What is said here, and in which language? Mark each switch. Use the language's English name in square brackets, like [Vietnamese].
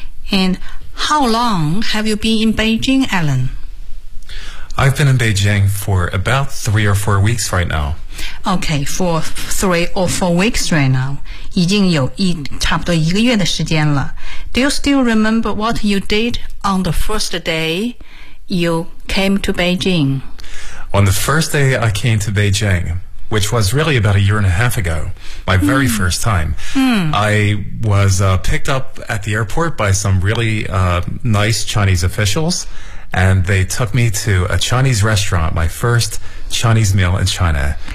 [English] AndHow long have you been in Beijing, Alan? I've been in Beijing for about 3 or 4 weeks right now. Okay, for 3 or 4 weeks right now. [Chinese] 已经有差不多一个月的时间了。 [English] Do you still remember what you did on the first day you came to Beijing? On the first day I came to Beijing... which was really about a year and a half ago, my very first time. I was picked up at the airport by some really nice Chinese officials, and they took me to a Chinese restaurant, my first Chinese meal in China.